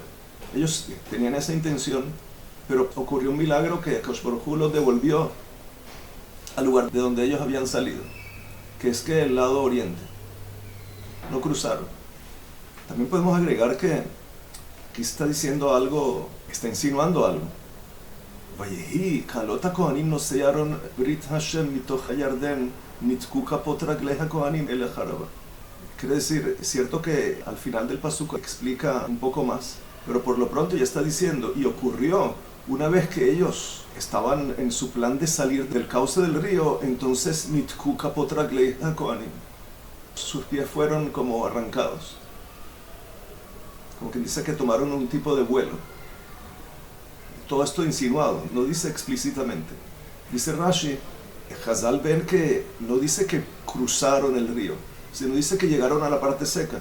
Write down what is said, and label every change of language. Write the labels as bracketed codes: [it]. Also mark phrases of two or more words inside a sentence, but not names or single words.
[es] Ellos tenían esa intención, pero ocurrió un milagro que [he] הקדוש ברוך הוא [es] los devolvió al lugar de donde ellos habían salido, que es que el lado oriente. No cruzaron. También podemos agregar que aquí está diciendo algo, está insinuando algo. [he] ויהי בעלות הכהנים נשאי ארון ברית השם מתוך הירדן נתקו כפות רגלי הכהנים אל החרבה. [es] Quiere decir, es cierto que al final del pasuk explica un poco más, pero por lo pronto ya está diciendo, y ocurrió una vez que ellos estaban en su plan de salir del cauce del río, entonces [he] נתקו כפות רגלי הכהנים. [es] Sus pies fueron como arrancados. Como quien dice que tomaron un tipo de vuelo. Todo esto insinuado, no dice explícitamente. Dice Rashi, Hazal ven que no dice que cruzaron el río, sino dice que llegaron a la parte seca.